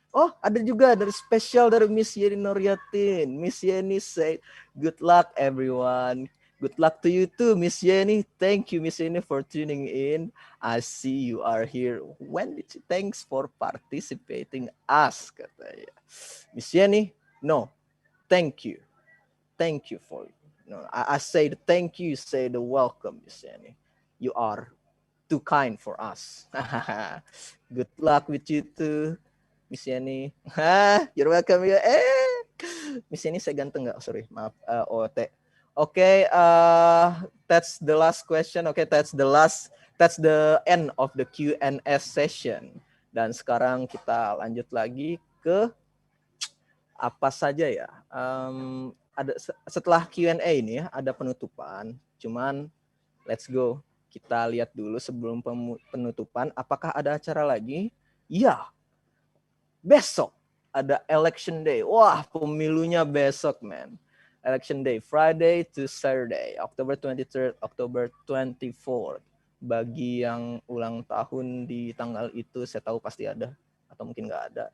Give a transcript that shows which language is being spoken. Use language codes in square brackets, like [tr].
[id] Oh, ada juga dari spesial dari Miss Yeni Nuryatin. [en] Miss Yeni say, good luck everyone. Good luck to you too, Miss Yeni. Thank you, Miss Yeni, for tuning in. I see you are here. Thanks for participating us, katanya. Miss Yeni, no. Thank you for I say the thank you, say the welcome, Miss Yeni. You are too kind for us. Good luck with you too, Miss Yeni. You're welcome [id] ya. Miss Yeni saya ganteng nggak? Sorry, maaf. OT. [en] Okay, that's the last question. Okay, that's the end of the Q&A session. [id] Dan sekarang kita lanjut lagi ke apa saja ya? Ada setelah Q&A ini ada penutupan. Cuman [en] let's go. [id] Kita lihat dulu sebelum penutupan apakah ada acara lagi? Iya. Besok ada election day. Wah, pemilunya besok, man. [en] Election day Friday to Saturday, October 23rd, October 24th. [id] Bagi yang ulang tahun di tanggal itu saya tahu pasti ada atau mungkin nggak ada.